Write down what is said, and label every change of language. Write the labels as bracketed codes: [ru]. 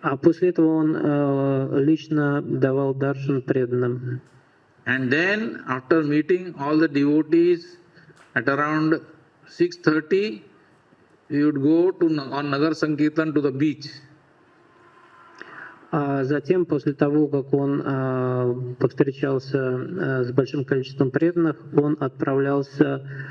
[ru] А после этого он лично давал даршан преданным. [en] And then, after meeting all the devotees at around 6:30, we would go on Nagar Sankirtan to the beach. [ru] А затем, после того, как он повстречался с большим количеством преданных, он отправлялся